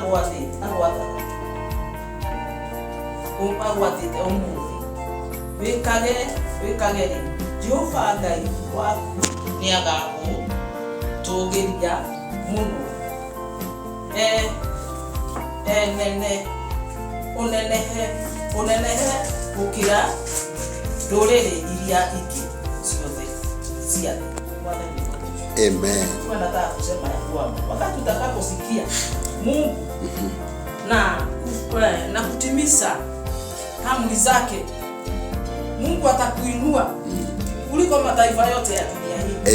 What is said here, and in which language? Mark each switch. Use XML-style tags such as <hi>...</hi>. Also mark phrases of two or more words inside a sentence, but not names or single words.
<ki>agwatite umuthi wikage Jehova Ngai waku niagagutungiria muno unenehe gukira nduriri iria ingi ciothe cia thĩ. Amen.</ki> <sw>Nataka kusema ya kwamba wakati utakaposikia Mungu na kutimiza amri zake, Mungu atakuinua kuliko mataifa yote ya dunia hii.</sw>